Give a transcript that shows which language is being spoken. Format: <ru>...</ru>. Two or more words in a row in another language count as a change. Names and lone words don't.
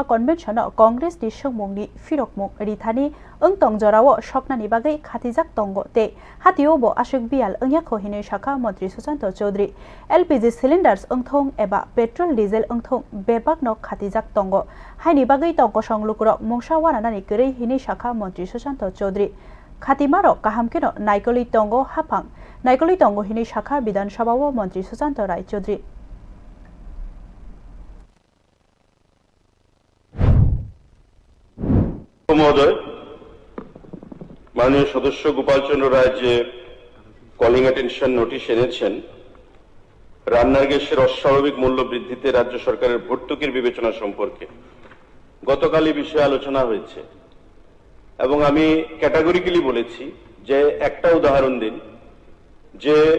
<trp>Convention Congress ni songmungni firokmung rithani engtong jorao soknani bagai khatijak tongo te Hatio bo ashuk bial engyakho hinui Shakha Mantri Susanto Chaudhary</trp> <en>LPG cylinders</en> <trp>engthong eba</trp> <en>petrol diesel</en> <trp>engthong bebak nok khatijak tongo haini bagai tongo songlukro mungsa wananani kerei hinui Shakha Mantri Susanto Chaudhary Khatimaro kahamkeno naikoli tongo hapang naikoli tongo hini Shakha Bidhan Sabha Mantri Susanto Rai Chaudhary</trp> <bn>মহোদয় মাননীয় সদস্য গোপাল চন্দ্র রায় যে</bn> <en>calling attention notice</en> <bn>এনেছেন রান্নার গ্যাসের অস্বাভাবিক মূল্য বৃদ্ধিতে রাজ্য সরকারের ভর্তুকির বিবেচনা সম্পর্কে গতকাল এই বিষয়ে আলোচনা হয়েছে এবং আমি ক্যাটাগরিক্যালি বলেছি যে একটা উদাহরণ দিন যে</bn>